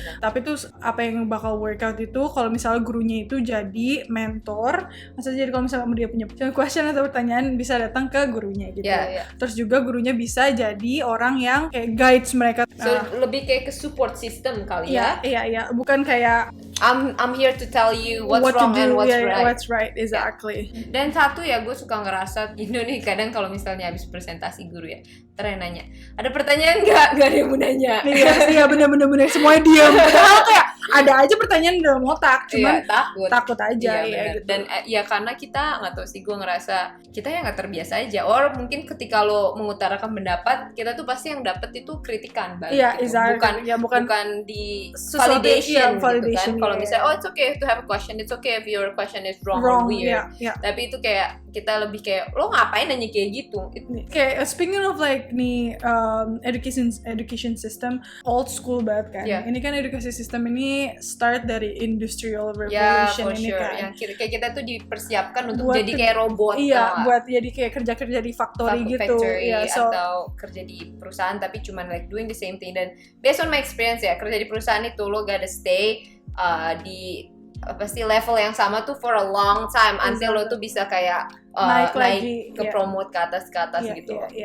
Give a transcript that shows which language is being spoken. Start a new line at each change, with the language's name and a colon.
Indonesian: Tapi tuh apa yang bakal workout itu kalau misalnya gurunya itu jadi mentor, maksudnya jadi kalau misalnya dia punya question atau pertanyaan bisa datang ke gurunya gitu. Terus juga gurunya bisa jadi orang yang kayak guides mereka. So lebih kayak ke support system kali ya. Iya, bukan kayak
English: I'm here to tell you what's wrong and what's right. What's right, exactly.
Indonesian: Dan satu ya, gue suka ngerasa nih kadang kalau misalnya habis presentasi guru ya, terus nanya, ada pertanyaan nggak ada yang mau nanya. Iya bener semuanya diam. Padahal kayak ada aja pertanyaan dalam otak, cuman takut aja ya gitu. Dan ya karena kita nggak tahu sih, gue ngerasa kita yang nggak terbiasa aja. Or mungkin ketika lo mengutarakan pendapat, kita tuh pasti yang dapet itu kritikan balik. Exactly. Bukan di validation gitu kan. Kalau misalnya
English: it's okay to have a question, it's okay if your question is wrong or weird.
Indonesian: Tapi itu kayak kita lebih kayak lo ngapain nanya kayak gitu. Kayak
English: speaking of like
Indonesian: nih education system old school banget kan. Ini kan edukasi sistem ini start dari industrial revolution ini kan. Yang kayak kita tuh dipersiapkan untuk jadi kayak robot. Buat jadi kayak kerja di factory gitu. Atau kerja di perusahaan tapi cuman
English: like doing the same thing.
Indonesian: Dan
English: based on my experience
Indonesian: ya, kerja di perusahaan itu lo
English: gotta stay
Indonesian: di pasti level yang sama tuh
English: for a long time until
Indonesian: lo tuh bisa kayak naik ke promote ke atas gitu.